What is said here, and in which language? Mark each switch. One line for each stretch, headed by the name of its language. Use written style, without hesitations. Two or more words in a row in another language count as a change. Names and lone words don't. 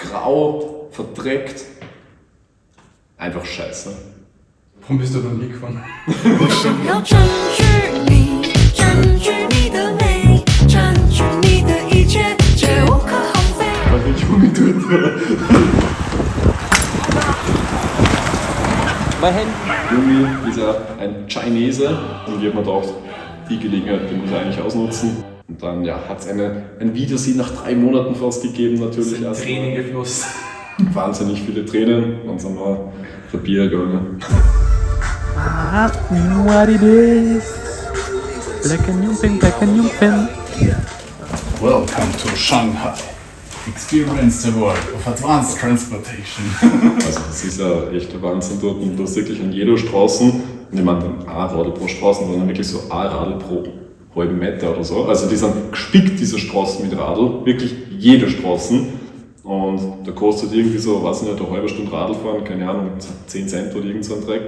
German: grau, verdreckt. Einfach scheiße. Warum bist du noch nie gefahren?
Chinese: 要占据你，占据你的美，占据你的一切，绝无可厚非。
German: Weil ich umgedreht Mein Handy. Irgendwie ist er ein Chinese und ich habe mir gedacht, die Gelegenheit, die muss er eigentlich ausnutzen. Und dann hat es ein Wiedersehen nach 3 Monaten fast gegeben, natürlich. Sind Tränen geflossen. Wahnsinnig viele Tränen. Dann sind wir für Bier gegangen.
English: You know what it is. Black and Jumping, Black and Jumping. Welcome to Shanghai. Experience the world of advanced transportation.
German: Also das ist ja echt der Wahnsinn dort. Und du hast wirklich an jeder Straße, und ich meine ein Radl pro Straße, sondern wirklich so ein Radl pro halben Meter oder so. Also die sind gespickt, diese Straßen mit Radl, wirklich jede Straße. Und da kostet irgendwie so, weiß ich nicht, eine halbe Stunde Radl fahren, keine Ahnung, 10 Cent oder irgend so ein Dreck.